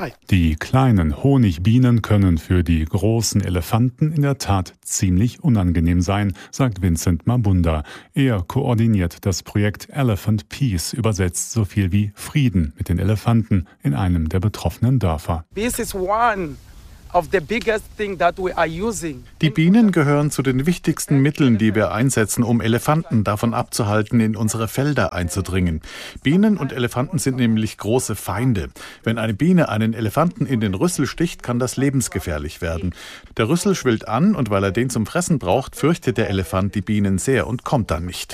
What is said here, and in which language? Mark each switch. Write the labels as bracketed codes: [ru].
[de] Die kleinen Honigbienen können für die großen Elefanten in der Tat ziemlich unangenehm sein, sagt Vincent Mabunda. Er koordiniert das Projekt Elephant Peace, übersetzt so viel wie Frieden mit den Elefanten in einem der betroffenen Dörfer. [en] This is one. Of the biggest thing that we are using. [de] Die Bienen gehören zu den wichtigsten Mitteln, die wir einsetzen, um Elefanten davon abzuhalten, in unsere Felder einzudringen. Bienen und Elefanten sind nämlich große Feinde. Wenn eine Biene einen Elefanten in den Rüssel sticht, kann das lebensgefährlich werden. Der Rüssel schwillt an und weil er den zum Fressen braucht, fürchtet der Elefant die Bienen sehr und kommt dann nicht.